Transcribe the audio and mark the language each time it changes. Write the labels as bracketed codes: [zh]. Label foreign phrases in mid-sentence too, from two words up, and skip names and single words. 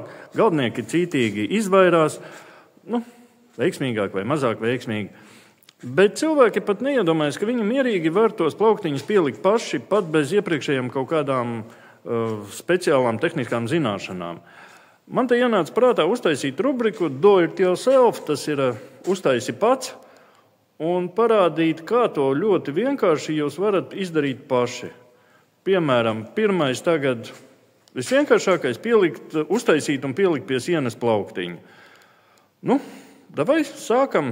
[lv] Galdnieki cītīgi izvairās, veiksmīgāk vai mazāk veiksmīgi. Bet cilvēki pat neiedomājas, ka viņi mierīgi var tos plauktiņus pielikt paši, pat bez iepriekšējām kaut kādām speciālām tehniskām zināšanām. Man te ienāca prātā uztaisīt rubriku [en] Do it yourself, [lv] tas ir uztaisi pats, un parādīt, kā to ļoti vienkārši jūs varat izdarīt paši. Piemēram, pirmais tagad visvienkāršākais uztaisīt un pielikt pie sienas plauktiņu. Davai sākam.